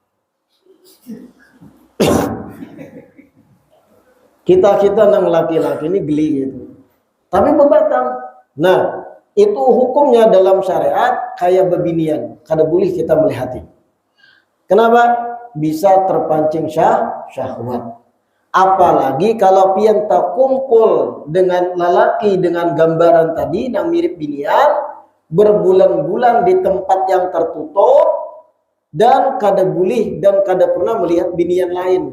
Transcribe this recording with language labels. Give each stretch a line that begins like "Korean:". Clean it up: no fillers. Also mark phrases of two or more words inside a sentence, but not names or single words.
Banjar: Kita nang laki-laki ini geli gitu. Tapi bebatang. Nah, itu hukumnya dalam syariat kayak bebinian, kada boleh kita melihati.
Indonesian: Kenapa? Bisa terpancing syahwat.
Banjar: Apalagi kalau pian tak kumpul dengan lelaki dengan gambaran tadi yang mirip binian, berbulan-bulan di tempat yang tertutup, dan kada boleh dan kada pernah melihat binian lain.